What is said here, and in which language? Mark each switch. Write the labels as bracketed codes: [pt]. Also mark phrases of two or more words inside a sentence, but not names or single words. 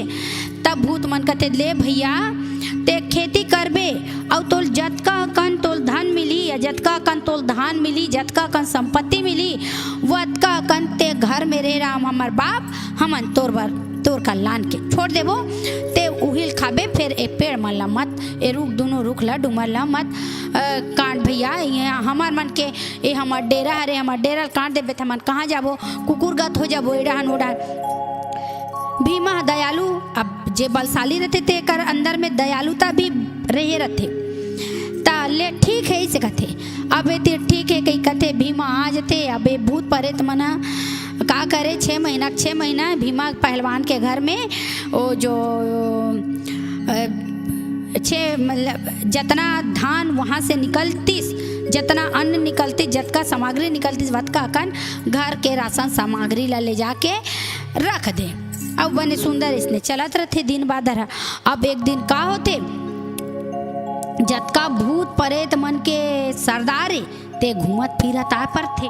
[hne] तब भूत मन कहते ले भैया ते खेती करबे और तोल जतका कन तोल धन मिली, या जतका कन तोल धान मिली, जतका कन संपत्ति मिली, वतका कन ते घर में रह राम हमर बाप हमन तोर का लान के छोड़ देबो। ते उहिल खाबे फिर ए पेड़ मन ला मत, ए रुख दोनों रुख ला डुमर ला मत काट भैया। यहाँ हमार मन के ए हमार डेरा हरे, हमार डेरा काट देबे त हमन कहाँ जाबो, कुकुर गत हो जाबो एडाहन ओडाहन। भीमा दयालु, अब जे बलशाली रहते ते कर अंदर में दयालुता भी रहे रहते। ता ले ठीक है इसे कथे। अब ते ठीक है कहीं कथे भीमा आ जते। अब भूत प्रेत मना का करे 6 महीना भीमा पहलवान के घर में वो जो 6 मतलब जितना धान वहाँ से निकलतीस, जितना अन्न निकलती, जतका सामग्री निकलती, वतका कन घर के राशन सामग्री ला ले जाके रख दे। अब बने सुंदर इसने चलत रहते दिन बाद। अब एक दिन का होते, जतका भूत प्रेत मन के सरदार ते घूमत फिरत आ पर थे।